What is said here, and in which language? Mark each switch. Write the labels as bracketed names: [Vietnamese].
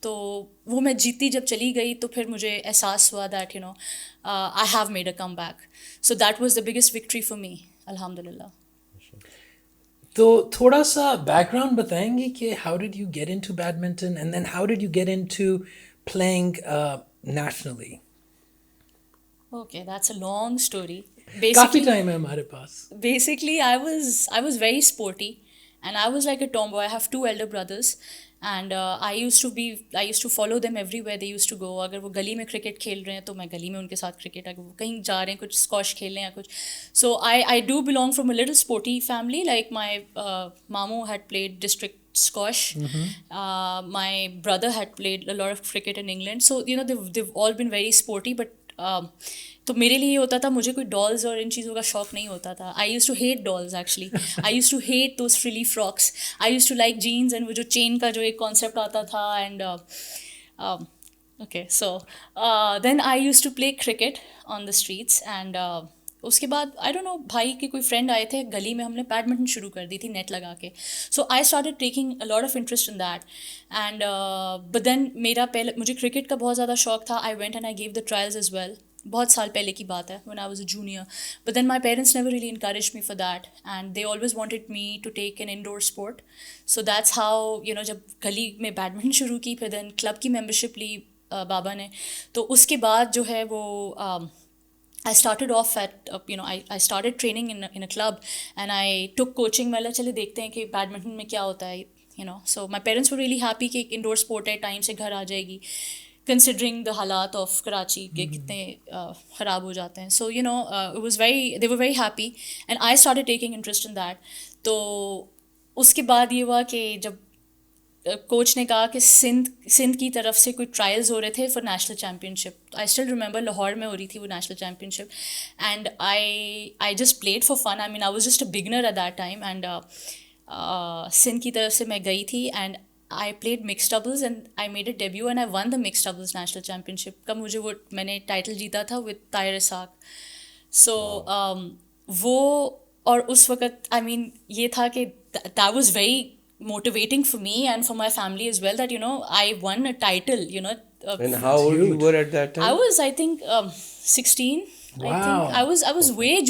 [Urdu] تو وہ میں جیتی جب چلی گئی تو پھر مجھے احساس ہوا [English] That I have made a comeback. So that was the biggest victory for me الحمد للہ. [Urdu] تو تھوڑا سا بیک گراؤنڈ بتائیں گے کہ [English] How did you get into badminton and then how did you get into playing nationally. Okay, that's a long story. [Urdu] Coffee time ہے ہمارے پاس. [English] Basically, I was very sporty, and I was like a tomboy. I have 2 elder brothers, and I used to follow them everywhere they used to go. [Urdu] اگر وہ گلی میں cricket کھیل رہے ہیں تو میں گلی میں ان کے ساتھ کرکٹ, اگر وہ کہیں جا رہے ہیں کچھ اسکواش کھیلنے یا کچھ. [English] So I do belong from a little sporty family. Like my mamu had played district squash. My brother had played a lot of cricket in England. So they've all been very sporty, but [Urdu] تو میرے لیے یہ ہوتا تھا, مجھے کوئی dolls اور ان چیزوں کا شوق نہیں ہوتا تھا. [English] I used to hate dolls actually. I used to hate those frilly frocks. I used to like jeans and [Urdu] وہ جو چین کا جو ایک کانسیپٹ آتا تھا. [English] And okay, so then I used to play cricket on the streets. [Urdu] And اس کے بعد [English] I don't know, [Urdu] بھائی کے کوئی فرینڈ آئے تھے گلی میں, ہم نے بیڈمنٹن شروع کر دی تھی نیٹ لگا کے. [English] So I started taking a lot of interest in that. And but then [Urdu] مجھے کرکٹ کا بہت زیادہ شوق تھا. [English] I went and I gave the trials as well. [Urdu] بہت سال پہلے کی بات ہے, [English] when I was a junior. But then my parents never really encouraged me for that, and they always wanted me to take an indoor sport. So that's how, [Urdu] جب گلی میں badminton شروع کی, پھر دین کلب کی ممبرشپ لی بابا نے. تو اس کے بعد جو ہے وہ [English] I started off at, I started training in a club, and I took coaching. [Urdu] میں چلے دیکھتے ہیں کہ بیڈمنٹن میں کیا ہوتا ہے. [English] So my parents were really happy [Urdu] کہ ایک انڈور اسپورٹ ہے, ٹائم سے گھر آ جائے گی, considering the حالات آف کراچی کے کتنے خراب ہو جاتے ہیں. [English] So they were very happy, and I started taking interest in that. [Urdu] تو اس کے بعد یہ ہوا کہ جب کوچ نے کہا کہ سندھ کی طرف سے کوئی ٹرائلز ہو رہے تھے for national champion ship. [English] I still remember [Urdu] Lahore میں ہو رہی تھی وہ national champion ship, [English] And I just played for fun. I was just a beginner at that time. [Urdu] And Sindh کی طرف سے میں گئی تھی, [English] And I played mixed doubles, and I made a debut, and I won the mixed doubles national championship. [Urdu] کا مجھے وہ میں نے ٹائٹل جیتا تھا with طاہر اسحاق. [English] So [Urdu] وہ, اور اس وقت یہ تھا کہ [English] that was very motivating for me and for my family as well, that I won a title. And how old you were at that time? I was, I think 16. Wow. I think I was way